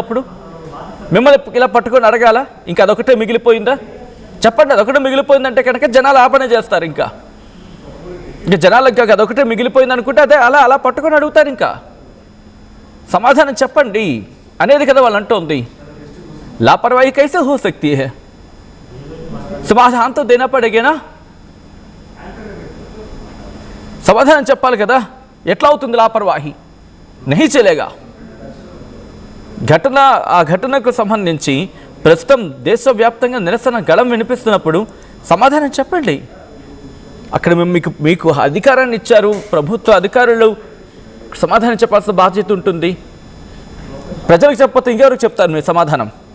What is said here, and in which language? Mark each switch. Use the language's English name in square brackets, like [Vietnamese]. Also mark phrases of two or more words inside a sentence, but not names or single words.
[Telugu] అప్పుడు మిమ్మల్ని ఇలా పట్టుకొని అడగాల? ఇంకా అదొకటే మిగిలిపోయిందా? చెప్పండి. అదొకటే మిగిలిపోయిందంటే కనుక జనాలు ఆపనే చేస్తారు. ఇంకా జనాలకు అదొకటే మిగిలిపోయింది అనుకుంటే అదే అలా పట్టుకొని అడుగుతారు. ఇంకా సమాధానం చెప్పండి అనేది కదా వాళ్ళు అంటోంది. [Hindi] लापरवाही कैसे हो सकती है? समाधान तो देना पड़ेगा ना. [Telugu] समाधान చెప్పాలి కదా. ఎట్లా అవుతుంది లాపర్వాహి? [Hindi] नहीं चलेगा. [Telugu] ఆ ఘటనకు సంబంధించి ప్రస్తుతం దేశవ్యాప్తంగా నిరసన గళం వినిపిస్తున్నప్పుడు సమాధానం చెప్పండి. అక్కడ మీకు అధికారాన్ని ఇచ్చారు, ప్రభుత్వ అధికారులు సమాధానం చెప్పాల్సిన బాధ్యత ఉంటుంది. ప్రజలకు చెప్పకపోతే ఇంకెవరికి చెప్తారు మీ సమాధానం?